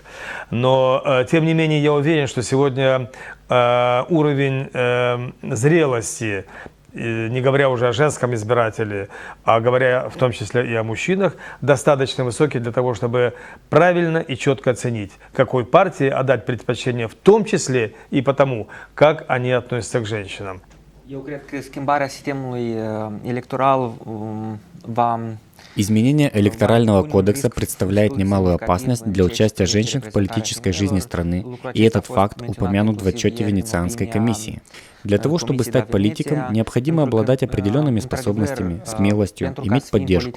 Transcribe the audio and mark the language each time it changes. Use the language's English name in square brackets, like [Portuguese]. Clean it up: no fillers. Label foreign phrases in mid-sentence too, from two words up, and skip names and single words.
[Russian] Но, тем не менее, я уверен, что сегодня уровень зрелости, не говоря уже о женском избирателе, а говоря в том числе и о мужчинах, достаточно высокий для того, чтобы правильно и четко оценить, какой партии отдать предпочтение, в том числе и потому, как они относятся к женщинам. [Romanian] Eu cred că schimbarea sistemului electoral va [Russian] Изменение электорального кодекса представляет немалую опасность для участия женщин в политической жизни страны, и этот факт упомянут в отчете Венецианской комиссии. Для того, чтобы стать политиком, необходимо обладать определенными способностями, смелостью, иметь поддержку.